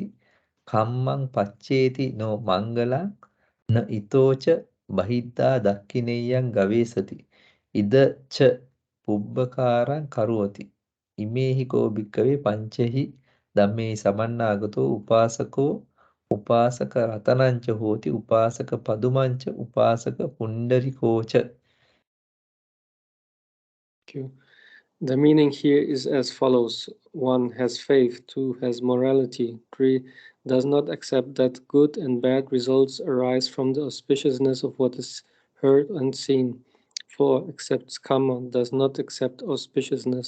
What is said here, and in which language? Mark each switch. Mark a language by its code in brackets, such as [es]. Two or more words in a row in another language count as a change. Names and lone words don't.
[pi] කම්මං පච්චේති නෝ මංගලං න ඉතෝච බහිද්ධා දක්ඛිනෙය්‍යං ගවේසති ඉද ච පුබ්බකාරං කරෝති ඉමේහි කෝ භික්ඛවේ පංචෙහි ධම්මේ සමන්නාගතෝ උපාසකෝ උපාසක රතනං ච හෝති උපාසක පදුමං ච උපාසක පුණ්ඩරිකෝච. [en] The meaning here is as follows. 1. Has faith. 2. Has morality. 3. Does not accept that good and bad results arise from the auspiciousness of what is heard and seen. 4. Accepts karma. Does not accept auspiciousness.